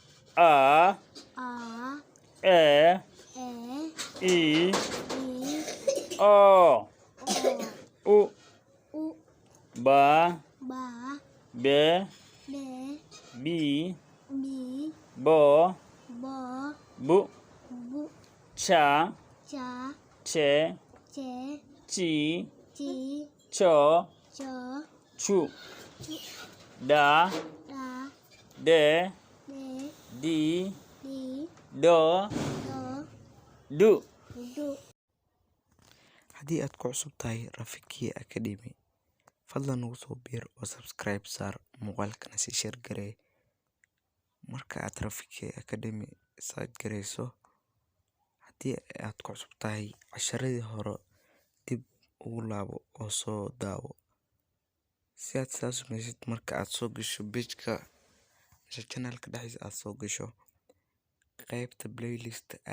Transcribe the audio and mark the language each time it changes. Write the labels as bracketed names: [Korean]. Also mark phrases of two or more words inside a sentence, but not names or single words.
[Somali] A A E E I I O O U U Ba Ba Be Be Bi Bi Bo Bo Bu Bu Cha Cha Che Che Chi Chi Cho Cho Chu Chu Da Da De De Di Di Do Do Du. Du haddii aad ku cusub tahay Rafiki Academy fadlan nagu soo biir oo subscribe saar muuqaalkana sii share garee marka aad Rafiki Academy saad gareyso haddii aad ku cusub tahay casharadii hore dib ugu laabo oo soo daawo si aad sidaas samaysid marka aad soo gasho page-ka channel-ka dhexdiisa aad soo gasho qaybta playlist